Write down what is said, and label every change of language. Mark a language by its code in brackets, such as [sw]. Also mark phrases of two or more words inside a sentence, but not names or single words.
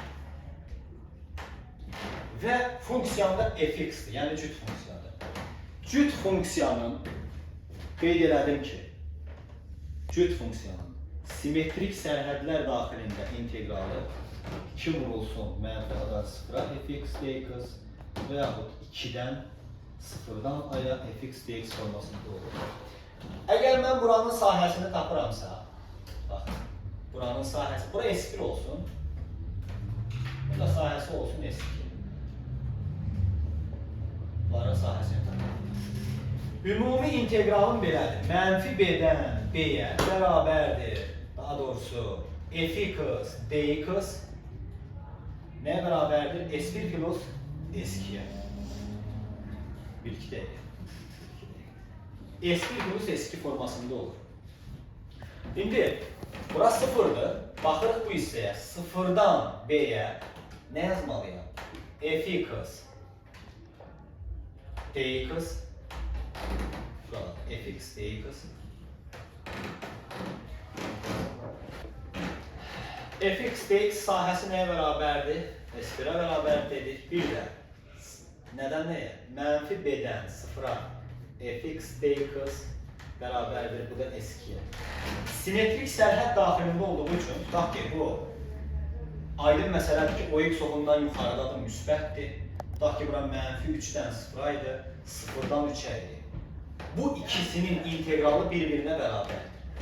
[az] Və funksiyanda fx'dir, yəni cüt funksiyadır. Cüt funksiyanın, qeyd elədim ki, cüt funksiyanın simetrik sərhədlər daxilində integralı 2 vurulsun mənfi A'dan 0-a fx dx və yaxud 2-dən 0-dan A'ya fx dx formasında olur. Əgər mən buranın sahəsini tapıramsa, bax, buranın sahəsi, bura S1 olsun, burada sahəsi olsun S2. Bunların sahəsini tapıram. Ümumi integralın belədir. Mənfi B'dən B'yə bərabərdir. Daha doğrusu fx dx nəyə bərabərdir? S1 plus S2'ye. 1-2 deyil. S1 plus S2 formasında olur. İndi bura 0'dır. Baxırıq bu hissəyə. 0-dan B'yə nə yazmalıyam? Fx dx fx dx fx dx sahəsi nəyə bərabərdir? S1'ə bərabər dedik. Bir də nədən nəyə? Mənfi B'dən 0-a fx dx bərabərdir. Bu da S2'yə. Simetrik sərhəd daxilində olduğu üçün, tutaq ki, bu aydın məsələdir ki, o x oxundan yuxarıdadır, müsbətdir. Tutaq ki, bura mənfi 3-dən 0-a idi, 0-dan 3-ə idi. Bu ikisinin integralı bir-birinə bərabərdir.